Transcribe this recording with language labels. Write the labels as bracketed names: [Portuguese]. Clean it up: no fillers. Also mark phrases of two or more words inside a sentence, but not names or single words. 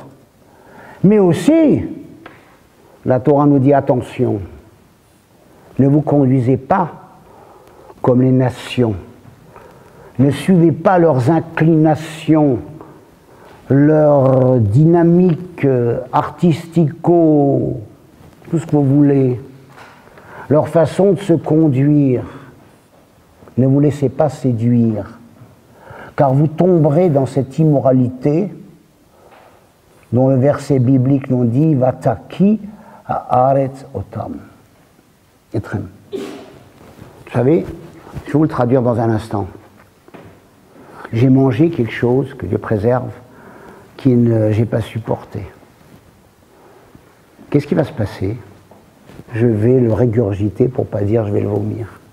[French] Mais aussi, la Torah nous dit attention, ne vous conduisez pas comme les nations, ne suivez pas leurs inclinations, leur dynamique artistico, tout ce que vous voulez, leur façon de se conduire. Ne vous laissez pas séduire, car vous tomberez dans cette immoralité dont le verset biblique nous dit « [Hebrew] Vataki haaretz otam ». Etrem. [French] Vous savez, je vais vous le traduire dans un instant. J'ai mangé quelque chose, que Dieu préserve, que j'ai pas supporté. Qu'est-ce qui va se passer? Je vais le régurgiter, pour pas dire je vais le vomir.